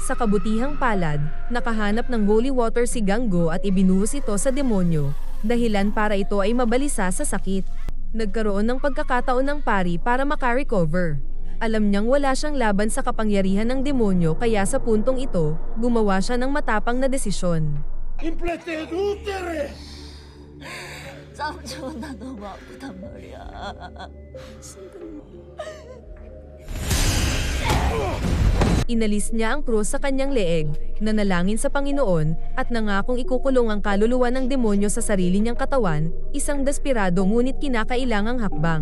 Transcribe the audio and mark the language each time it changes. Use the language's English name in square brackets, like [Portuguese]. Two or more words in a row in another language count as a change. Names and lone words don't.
[Filipino] Sa kabutihang palad, nakahanap ng [English] holy water [Filipino] si Ganggo at ibinuhos ito sa demonyo, dahilan para ito ay mabalisa sa sakit. Nagkaroon ng pagkakataon ng pari para makarecover. Alam niyang wala siyang laban sa kapangyarihan ng demonyo kaya sa puntong ito, gumawa siya ng matapang na desisyon. Implete dutere! [Korean] 삼촌 나 너무 아프단 말이야. [Filipino] Inalis niya ang krus sa kanyang leeg, nanalangin sa Panginoon, at nangakong ikukulong ang kaluluwa ng demonyo sa sarili niyang katawan, isang desperado ngunit kinakailangang hakbang.